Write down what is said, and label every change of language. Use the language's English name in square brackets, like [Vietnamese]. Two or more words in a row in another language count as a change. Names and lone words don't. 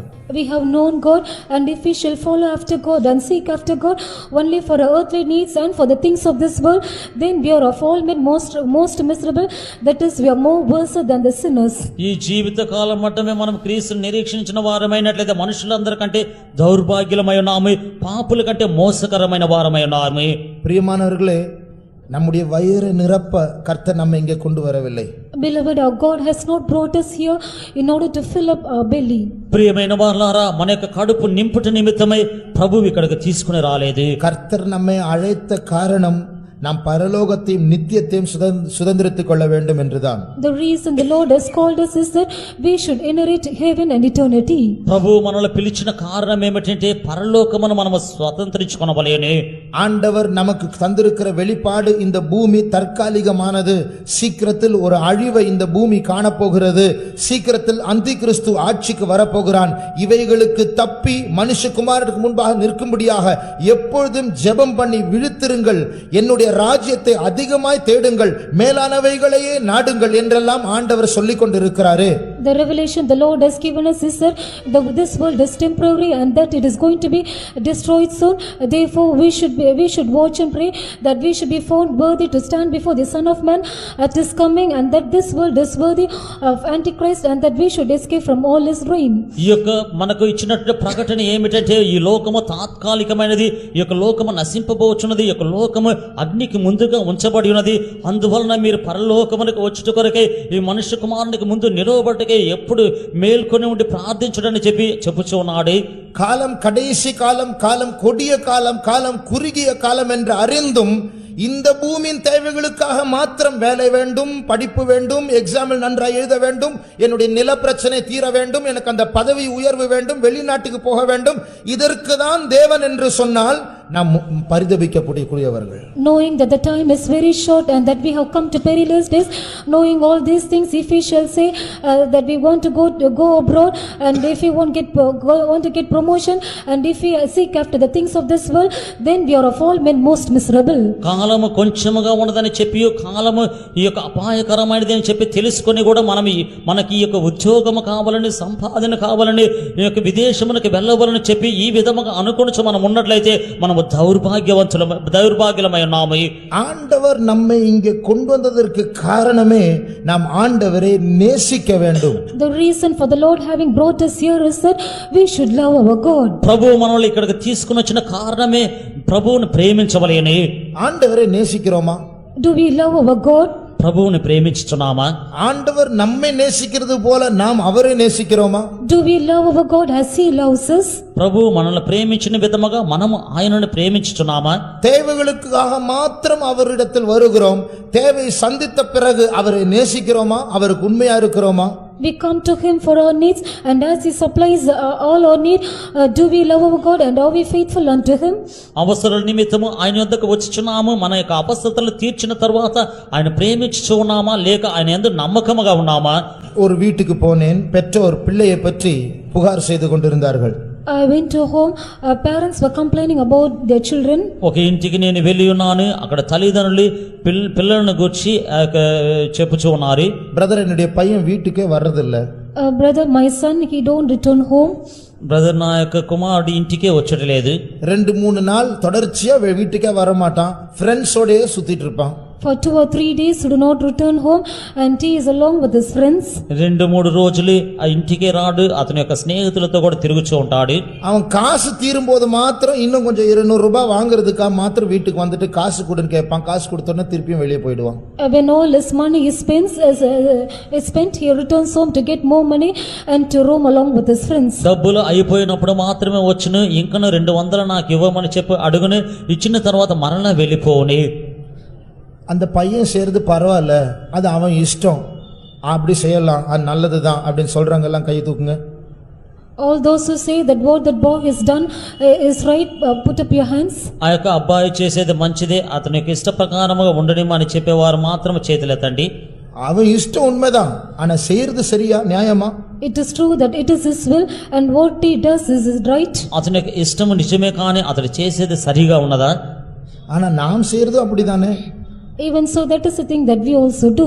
[English] We have known God, and if we shall follow after God and seek after God only for our earthly needs and for the things of this world, then we are of all men most miserable, that is, we are more worse than the sinners. [Telugu] ఈ జీవిత కాలం మట్టమే మనం క్రీస్తుని నిరీక్షించిన వారమైనట్లయితే మనుషులందరికంటే దౌర్భాగ్యులమై ఉన్నాము, పాపుల కంటే మోసకరమైన వారమై ఉన్నాము. [Tamil] பிரியமானவர்களே, நம்முடைய வயிறை நிரப்ப கர்த்தர் நம்ம இங்கே கொண்டு வரவில்லை. [English] Beloved, our God has not brought us here in order to fill up our belly. [Telugu] ప్రియమైన వారలారా, మన యొక్క కడుపు నింపుట నిమిత్తమై ప్రభువు ఇక్కడికి తీసుకుని రాలేదు. [Tamil] கர்த்தர் நம்மை அழைத்த காரணம் நாம் பரலோகத்தையும் நித்தியத்தையும் சுதந்திரித்துக் கொள்ள வேண்டும் என்றுதான். [English] The reason the Lord has called us is that we should inherit heaven and eternity. [Telugu] ప్రభువు మనల్ని పిలిచిన కారణం ఏమిటంటే పరలోకమును మనము స్వతంత్రించుకొనవలెను. [Tamil] ஆண்டவர் நமக்கு தந்திருக்கிற வெளிப்பாடு, இந்த பூமி தற்காலிகமானது, சீக்கிரத்தில் ஒரு அழிவை இந்த பூமி காணப்போகிறது, சீக்கிரத்தில் அந்தி கிறிஸ்து ஆட்சிக்கு வரப்போகிறான். இவைகளுக்கு தப்பி மனுஷகுமாரனுக்கு முன்பாக நிற்கும்படியாக எப்பொழுதும் ஜெபம் பண்ணி விழித்திருங்கள், என்னுடைய ராஜ்யத்தை அதிகமாய் தேடுங்கள், மேலானவைகளையே நாடுங்கள் என்றெல்லாம் ஆண்டவர் சொல்லிக் கொண்டிருக்கிறாரு. [English] The revelation the Lord has given us is that this world is temporary and that it is going to be destroyed soon. Therefore we should watch and pray that we should be found worthy to stand before the Son of Man at his coming, and that this world is worthy of Antichrist, and that we should escape from all his reign. [Telugu] ఈ యొక్క మనకు ఇచ్చినట్టు ప్రకటన ఏమిటంటే ఈ లోకము తాత్కాలికమైనది, ఈ యొక్క లోకము నశింపబోచున్నది, ఈ యొక్క లోకము అగ్నికి ముందుగా ఉంచబడి ఉన్నది. అందువలన మీరు పరలోకమునకు వచ్చుట కొరకే ఈ మనుష్య కుమారునికి ముందు నిలవబట్టకే ఎప్పుడు మేల్కొని ఉండి ప్రార్థించడని చెప్పుచూ ఉన్నాడు. [Tamil] காலம் கடைசி காலம், காலம் கொடிய காலம், காலம் குறுகிய காலம் என்று அறிந்தும் இந்த பூமியின் தேவைகளுக்காக மாத்திரம் வேலை வேண்டும், படிப்பு வேண்டும், எக்ஸாமில் நன்றாக எழுத வேண்டும், என்னுடைய நில பிரச்சனை தீர வேண்டும், எனக்கு அந்த பதவி உயர்வு வேண்டும், வெளிநாட்டுக்கு போக வேண்டும், இதற்கு தான் தேவன் என்று சொன்னால் நாம் பரிதபிக்கக்கூடியவர்கள். [English] Knowing that the time is very short and that we have come to perilous days, knowing all these things, if we shall say that we want to go abroad, and if we want to get promotion, and if we seek after the things of this world, then we are of all men most miserable. [Telugu] కాలము కొంచెముగా ఉన్నదని చెప్పి, కాలము ఈ యొక్క అపాయకరమైనది అని చెప్పి తెలుసుకొని కూడా మనకి ఈ యొక్క ఉద్యోగము కావాలని, సంపాదన కావాలని, ఈ యొక్క విదేశమునకు వెళ్ళవాలని చెప్పి ఈ విధముగా అనుకొనిచు మనం ఉన్నట్లయితే మనం దౌర్భాగ్యులమై ఉన్నాము. [Tamil] ஆண்டவர் நம்மை இங்கே கொண்டு வந்ததற்கு காரணமே நாம் ஆண்டவரை நேசிக்க வேண்டும். [English] The reason for the Lord having brought us here is that we should love our God. [Telugu] ప్రభువు మనల్ని ఇక్కడికి తీసుకుని వచ్చిన కారణమే ప్రభువును ప్రేమించవలెను. [Tamil] ஆண்டவரை நேசிக்கிறோமா? [English] Do we love our God? [Telugu] ప్రభువుని ప్రేమించుచున్నామా? [Tamil] ஆண்டவர் நம்மை நேசிக்கிறது போல நாம் அவரை நேசிக்கிறோமா? [English] Do we love our God as He loves us? [Telugu] ప్రభువు మనల్ని ప్రేమించిన విధముగా మనము ఆయనను ప్రేమించుచున్నామా? [Tamil] தேவைகளுக்காக மாத்திரம் அவரிடத்தில் வருகிறோம், தேவை சந்தித்த பிறகு அவரை நேசிக்கிறோமா? அவருக்கு உண்மையா இருக்கிறோமா? [English] We come to Him for our needs, and as He supplies all our need, do we love our God and are we faithful unto Him? [Telugu] అవసరాల నిమిత్తము ఆయన యొద్దకు వచ్చుచున్నాము, మన యొక్క అవసరతలు తీర్చిన తర్వాత ఆయన ప్రేమించుచు ఉన్నామా లేక ఆయన యందు నమ్మకముగా ఉన్నామా? [Tamil] ஒரு வீட்டுக்கு போனேன், பெற்றோர் பிள்ளையை பற்றி புகார் செய்து கொண்டிருந்தார்கள். [English] I went to home, parents were complaining about their children. [Telugu] ఒక ఇంటికి నేను వెళ్ళి ఉన్నాను, అక్కడ తల్లిదండ్రులు పిల్లలను గురించి చెప్పుచూ ఉన్నారు. [Tamil] பிரதர், என்னுடைய பையன் வீட்டுக்கே வர்றதில்லை. [English] Brother, my son, he don't return home. [Telugu] బ్రదర్, నా యొక్క కుమారుడు ఇంటికే వచ్చటలేదు. [Tamil] 2-3 நாள் தொடர்ச்சியா வீட்டுக்கே வரமாட்டான், ஃப்ரெண்ட்ஸோடயே சுத்திட்டு இருப்பான். [English] For 2 or 3 days he do not return home, and he is along with his friends. [Telugu] 2-3 రోజులు ఆ ఇంటికే రాడు, అతని యొక్క స్నేహితులతో కూడా తిరుగుతూ ఉంటాడు. [Tamil] அவன் காசு தீரும்போது மாத்திரம் இன்னும் கொஞ்சம் 200 ரூபாய் வாங்குறதுக்காக மாத்திரம் வீட்டுக்கு வந்துட்டு காசு கொடுன்னு கேட்பான். காசு கொடுத்தோன்னே திருப்பியும் வெளியே போயிடுவான். [English] When all his money is spent, he returns home to get more money and to roam along with his friends. [Telugu] డబ్బులు అయిపోయినప్పుడు మాత్రమే వచ్చును, ఇంకను 200 నాకు ఇవ్వమని చెప్పి అడుగును, ఇచ్చిన తర్వాత మరలా వెళ్ళిపోవుని. [Tamil] அந்த பையன் செய்யறது பரவாயில்ல, அது அவன் இஷ்டம், அப்படி செய்யலாம், அது நல்லதுதான் அப்படின்னு சொல்றாங்க. எல்லாம் கை தூக்குங்க. [English] All those who say that what that boy has done is right, put up your hands. [Telugu] ఆ యొక్క అబ్బాయి చేసేది మంచిదే, అతని యొక్క ఇష్ట ప్రకారముగా ఉండనిమా అని చెప్పేవారు మాత్రం చేతులెత్తండి. [Tamil] அவன் இஷ்டம் உண்மைதான், ஆனா செய்யறது சரியா, நியாயமா? [English] It is true that it is his will, and what he does is right. [Telugu] అతని యొక్క ఇష్టము నిజమే, కానీ అతడు చేసేది సరిగా ఉన్నదా? [Tamil] ஆனா நாம் செய்யறதும் அப்படிதானே. [English] Even so, that is the thing that we also do.